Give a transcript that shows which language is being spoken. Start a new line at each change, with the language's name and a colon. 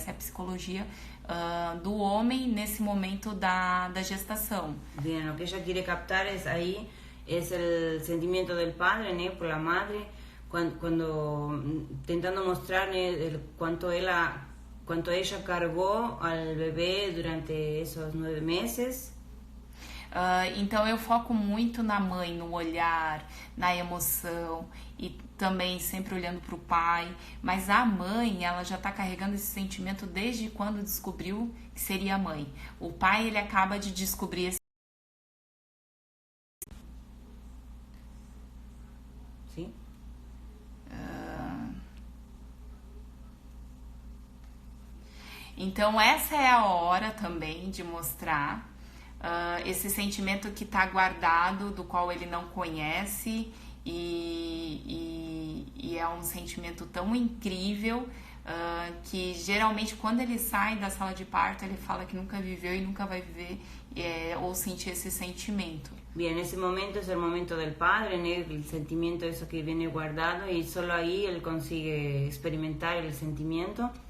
Portuguese: Essa é a psicologia do homem nesse momento da gestação.
Spanish: Bien, o que ella quiere captar es el sentimiento del padre, ¿no? Por la madre, cuando tentando mostrar cuánto ella cargó al bebé durante esos 9 meses.
Portuguese: Então eu foco muito na mãe, no olhar, na emoção e também sempre olhando para o pai. Mas a mãe, ela já está carregando esse sentimento desde quando descobriu que seria mãe. O pai, ele acaba de descobrir esse Então essa é a hora também de mostrar esse sentimento que está guardado, do qual ele não conhece, e é um sentimento tão incrível que geralmente quando ele sai da sala de parto ele fala que nunca viveu e nunca vai viver ou sentir esse sentimento.
Spanish: Bien, ese momento es el momento del padre, ¿no? El sentimiento eso que viene guardado, y solo ahí él consigue experimentar el sentimiento.